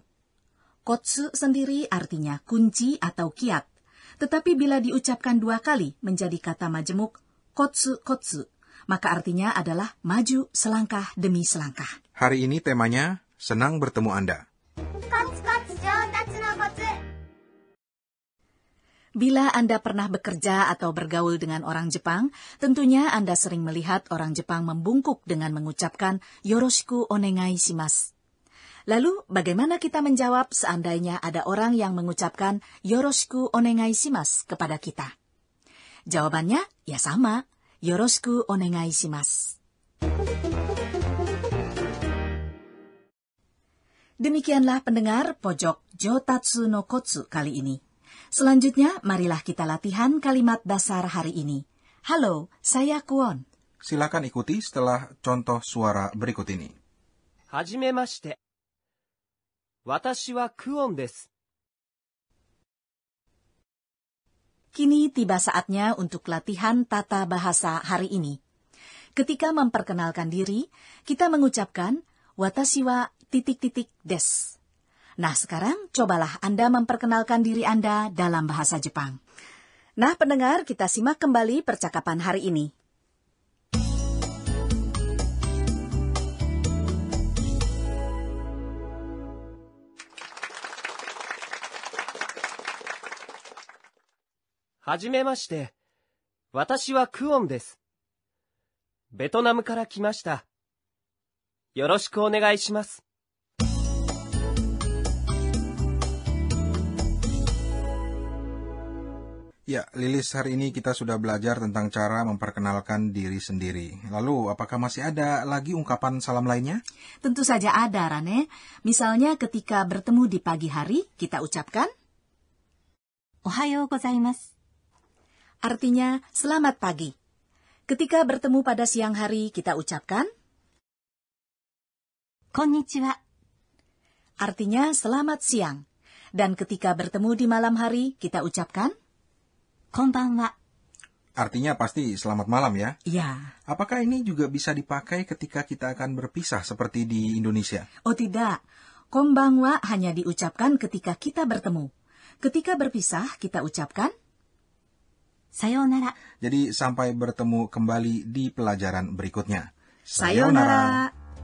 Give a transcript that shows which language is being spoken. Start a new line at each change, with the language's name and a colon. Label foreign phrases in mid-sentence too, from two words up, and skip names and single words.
Indonesian: Kotsu sendiri artinya kunci atau kiat, tetapi bila diucapkan 2 kali menjadi kata majemuk, kotsu-kotsu, maka artinya adalah maju selangkah demi selangkah. Hari ini temanya, senang bertemu Anda. Bila Anda pernah bekerja atau bergaul dengan orang Jepang, tentunya Anda sering melihat orang Jepang membungkuk dengan mengucapkan
Japanese: よろしくお願いします.
Indonesian: Lalu, bagaimana kita menjawab seandainya ada orang yang mengucapkan
Japanese: よろしくお願いします
Indonesian: kepada kita? Jawabannya, ya sama,
Japanese: よろしくお願いします.
Indonesian: Demikianlah pendengar pojok Jotatsu no Kotsu kali ini. Selanjutnya, marilah kita latihan kalimat dasar hari ini. Halo, saya Kwon. Silakan ikuti setelah contoh suara berikut ini.
Japanese: はじめまして。私はクオンです。
Indonesian: Kini tiba saatnya untuk latihan tata bahasa hari ini. Ketika memperkenalkan diri, kita mengucapkan
Japanese: 私は ...
Indonesian: des. Nah, sekarang cobalah Anda memperkenalkan diri Anda dalam bahasa Jepang. Nah, pendengar, kita simak kembali percakapan hari ini.
Japanese: はじめまして。私はクオンです。ベトナムから来ました。よろしくお願いします。
Indonesian: Ya, Lilis, hari ini kita sudah belajar tentang cara memperkenalkan diri sendiri. Lalu, apakah masih ada lagi ungkapan salam lainnya? Tentu saja ada, Rane. Misalnya ketika bertemu di pagi hari, kita ucapkan
Japanese: おはようございます。
Indonesian: artinya selamat pagi. Ketika bertemu pada siang hari, kita ucapkan
Japanese: こんにちは。
Indonesian: artinya selamat siang. Dan ketika bertemu di malam hari, kita ucapkan
Japanese: こんばんは。
Indonesian: Artinya pasti selamat malam ya. ya. Apakah ini juga bisa dipakai ketika kita akan berpisah seperti di Indonesia? Oh tidak, konbanwa hanya diucapkan ketika kita bertemu. Ketika berpisah, kita ucapkan
Japanese: さようなら。
Indonesian: Jadi sampai bertemu kembali di pelajaran berikutnya. sayonara.